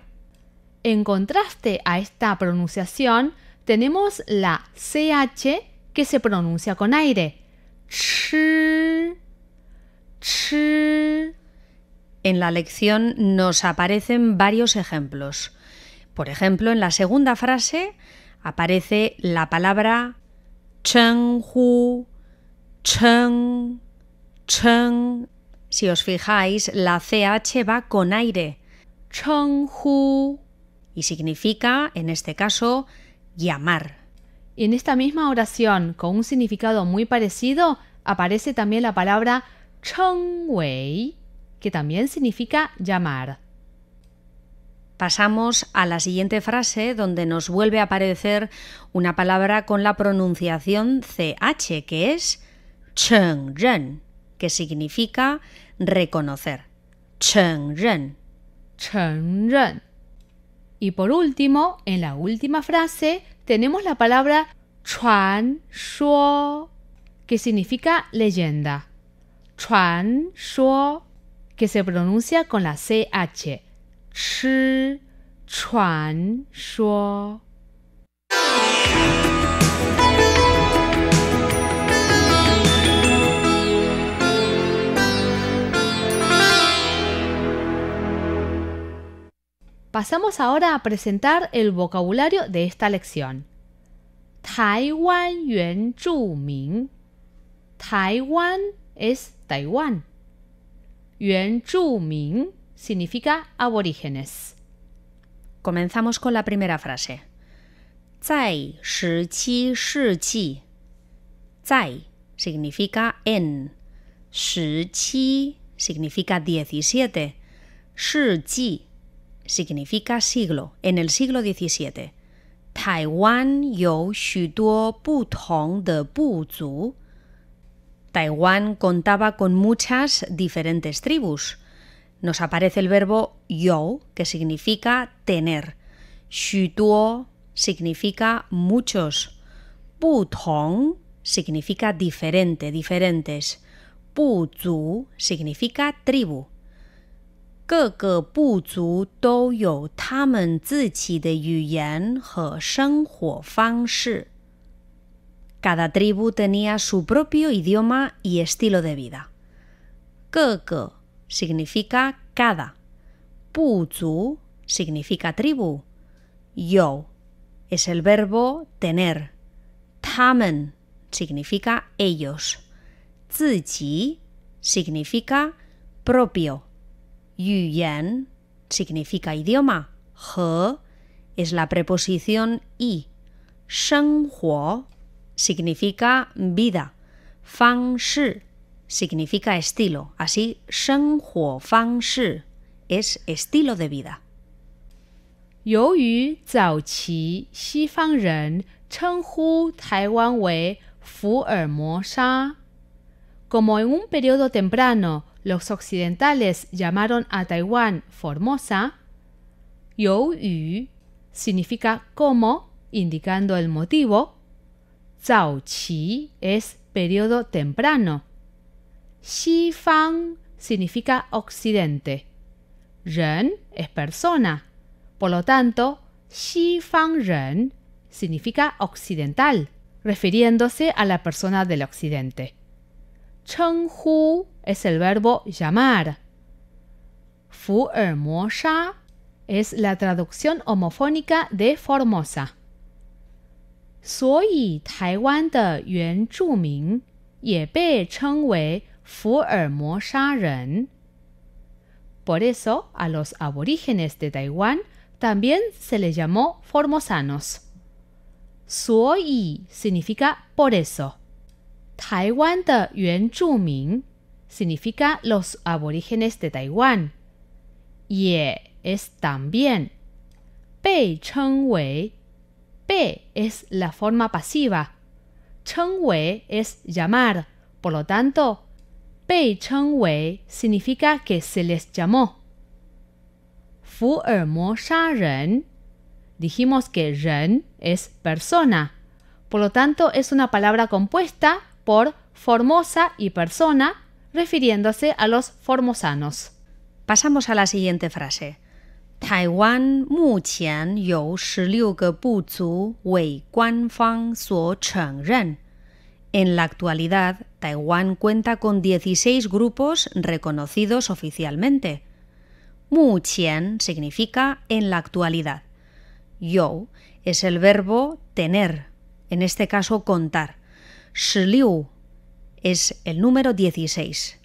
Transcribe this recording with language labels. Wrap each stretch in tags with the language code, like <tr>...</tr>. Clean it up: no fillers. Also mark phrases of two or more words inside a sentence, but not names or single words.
<es>En contraste a esta pronunciación, tenemos la CH que se pronuncia con aire,</es> <zh>吃, 吃.</zh> <es>En la lección nos aparecen varios ejemplos. Por ejemplo, en la segunda frase aparece la palabra</es> <zh>称呼, 称, 称.</zh> <es>Si os fijáis, la CH va con aire,</es> <zh>称呼.</zh> <es>y significa, en este caso, llamar. Y en esta misma oración, con un significado muy parecido, aparece también la palabra 称谓, que también significa llamar. Pasamos a la siguiente frase, donde nos vuelve a aparecer una palabra con la pronunciación CH, que es 承认, que significa reconocer.</es> <zh>承认. 承认.</zh> <es>Y por último, en la última frase, tenemos la palabra 传说, que significa leyenda.</es> <zh>传说,</zh> <es>que se pronuncia con la CH.</es> <zh>吃, 传说.</zh> <es>Pasamos ahora a presentar el vocabulario de esta lección.</es> <zh>台湾原住民.</zh> <es>Taiwán es Taiwán. 原住民 significa aborígenes. Comenzamos con la primera frase.</es> <zh>在17世纪.</zh> <es>在 significa en. 17 significa 17. 世纪 significa siglo, en el siglo XVII.</es> <zh>台湾有许多不同的部族.</zh> <es>Taiwán contaba con muchas diferentes tribus. Nos aparece el verbo you, que significa tener. 许多 significa muchos. 不同 significa diferente, diferentes. 部族 significa tribu.</es> <zh>各个部族都有他们自己的语言和生活方式。</zh> <es>Cada tribu tenía su propio idioma y estilo de vida. 各个 significa cada. 部族 significa tribu. 有 es el verbo tener. 他们 significa ellos. 自己 significa propio. 语言 significa idioma. 和 es la preposición y. 生活 significa vida. 方式 significa estilo. Así,</es> <zh>生活方式</zh> <es>es estilo de vida.</es> <zh>由于早期西方人称呼台湾为福尔摩沙，</zh> <es>como en un periodo temprano los occidentales llamaron a Taiwán Formosa, 由于 significa como, indicando el motivo. 早期 es periodo temprano. 西方 significa occidente. 人 es persona. Por lo tanto, 西方人 significa occidental, refiriéndose a la persona del occidente. 称呼 es el verbo llamar. 福尔摩沙 es la traducción homofónica de Formosa.</es> <zh>所以台湾的原住民也被称为福尔摩沙人。</zh> <es>Por eso, a los aborígenes de Taiwán también se les llamó formosanos. 所以 significa por eso.</es> <zh>台湾的原住民</zh> <es>significa los aborígenes de Taiwán. 也 es también.</es> <zh>被称为 被</zh> <es>es la forma pasiva. 称为 es llamar. Por lo tanto,</es> <zh>被称为</zh> <es>significa que se les llamó.</es> <zh>福尔摩沙人</zh> <es>dijimos que 人 es persona. Por lo tanto, es una palabra compuesta por Formosa y persona, refiriéndose a los formosanos. Pasamos a la siguiente frase.</es> <zh>台湾目前有16个部族为官方所承认。</zh> <es>En la actualidad, Taiwán cuenta con 16 grupos reconocidos oficialmente. 目前 significa en la actualidad. 有 es el verbo tener, en este caso contar. 16 es el número 16.</es>